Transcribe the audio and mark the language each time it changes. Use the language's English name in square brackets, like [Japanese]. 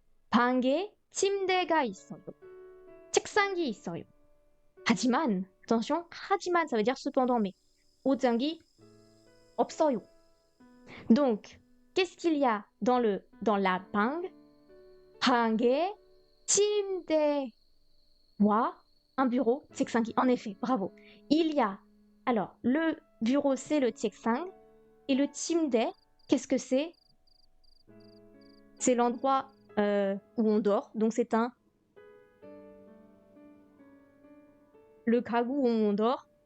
[Korean] 방에 침대가 있어요. 책상이 있어요. [French] 하지만, attention, 하지만, ça veut dire cependant, mais [Korean] 옷장이 없어요. [French] Donc, qu'est-ce qu'il y a dans la 방? [Korean] 방에 침대와 un bureau, 책상이. [French] En effet, bravo. Il y a, alors, le bureau, c'est le 책상, et le 침대, qu'est-ce que c'est? C'est l'endroit où on dort, donc c'est le 가구 où on dort.